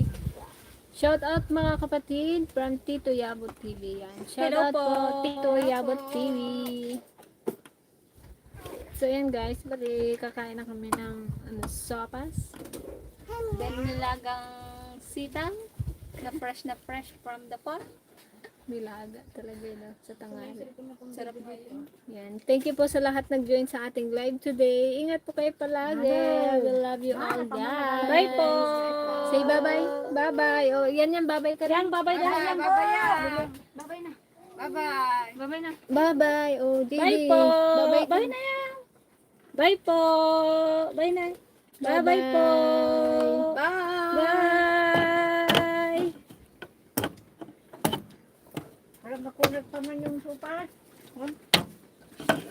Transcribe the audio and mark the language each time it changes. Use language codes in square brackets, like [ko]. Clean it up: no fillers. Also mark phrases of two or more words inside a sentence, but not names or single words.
[en] Shout out [tl] mga kapatid from Tito Yabot TV yan. Shout Hello out po. po Tito Yabot TV. So yan guys, bali kakain na kami ng sopas. Then nilagang sitang na [en] fresh from the pot. [tl] Nilaga talaga no, sa tanghali. Sarap na yun. Yan. [en] Thank you [tl] po sa lahat nag-join sa ating live today. Ingat po kayo palagi. [en] We love you all guys. [tl] Bye po! [en] Say bye-bye. Bye-bye. Oh, [tl] yan bye-bye ka rin. Bye-bye na. Bye-bye na. Bye-bye. Bye-bye na. [en] Bye-bye. Oh, Didi. [tl] Bye po! [en] Bye-bye. [tl] Bye na yan! Bye po! Bye na! Bye-bye po! [en] Bye. Bye! [tl] Parang makunat pa man yung sopa.